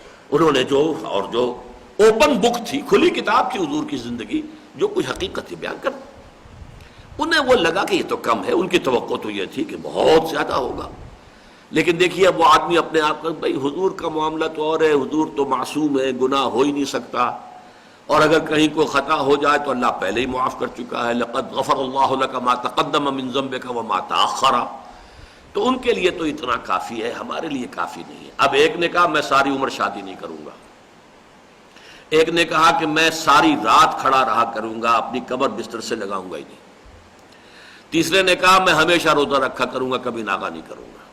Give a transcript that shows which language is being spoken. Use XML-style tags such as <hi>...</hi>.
<ur>انہوں نے جو اوپن بک تھی، کھلی کتاب تھی حضور کی زندگی، جو کچھ حقیقت تھی بیان کر. انہیں وہ لگا کہ یہ تو کم ہے، ان کی توقع تو یہ تھی کہ بہت زیادہ ہوگا. لیکن دیکھیے اب وہ آدمی اپنے آپ کا، بھائی حضور کا معاملہ تو اور ہے، حضور تو معصوم ہے، گناہ ہو ہی نہیں سکتا، اور اگر کہیں کوئی خطا ہو جائے تو اللہ پہلے ہی معاف کر چکا ہے.</ur> <ar>لقد غفر اللہ لک ما تقدم من ذنبک وما تاخر.</ar> <ur>تو ان کے لیے تو اتنا کافی ہے، ہمارے لیے کافی نہیں ہے. اب ایک نے کہا میں ساری عمر شادی نہیں کروں گا، ایک نے کہا کہ میں ساری رات کھڑا رہا کروں گا، اپنی کمر بستر سے لگاؤں گا ہی نہیں. تیسرے نے کہا میں ہمیشہ روزہ رکھا کروں گا، کبھی ناغہ نہیں کروں گا.</ur>